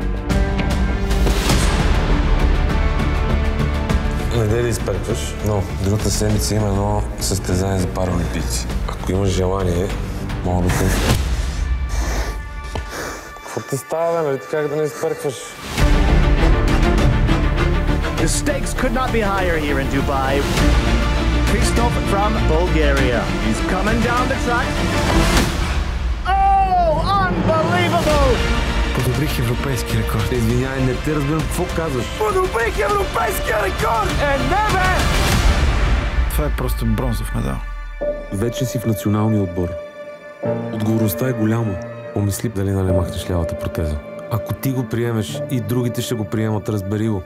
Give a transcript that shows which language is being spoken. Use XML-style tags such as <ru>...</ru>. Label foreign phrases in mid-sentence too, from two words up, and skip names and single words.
<bg>Не дей да изперкваш, но другата седмица има едно състезание за паралимпийци. Ако имаш желание, мога да те... Какво ти става, бе? Нали ти как да не изперкваш?</bg> <en>The stakes could not be higher here in Dubai. Christoph from Bulgaria. He's coming down the track. Oh, unbelievable!</en> <bg>Подобрих европейски рекорд. Извинявай, не те разбирам какво казваш. Подобрих европейския рекорд! Не бе! Това е просто бронзов медал. Вече си в националния отбор. Отговорността е голяма. Помисли дали нали махнеш лявата протеза. Ако ти го приемеш и другите ще го приемат, разбери го.</bg>